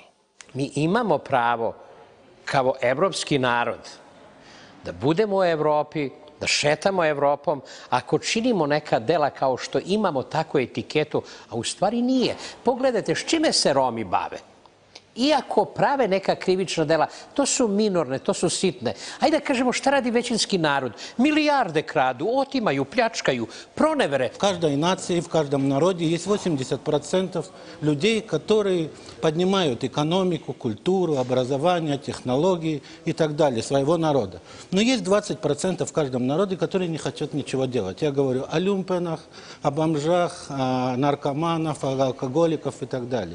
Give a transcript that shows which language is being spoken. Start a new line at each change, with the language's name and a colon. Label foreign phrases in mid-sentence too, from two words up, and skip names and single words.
Serbian: Mi imamo pravo kao evropski narod da budemo u Evropi, da šetamo Evropom, ako činimo neka dela kao što imamo takvu etiketu, a u stvari nije. Pogledajte s čime se Romi bave. Iako prave neka krivična dela, to su minorne, to su sitne. Ajde da kažemo šta radi većinski narod. Milijarde kradu, otimaju, pljačkaju, pronevere.
Russian: В каждой нации, в каждом народе есть 80% людей, которые поднимают экономику, культуру, образование, технологии и так далее своего народа. Но есть 20% в каждом народе, которые не хотят ничего делать. Я говорю о люмпенах, о бомжах, о наркоманах, о алкоголиках и так далее.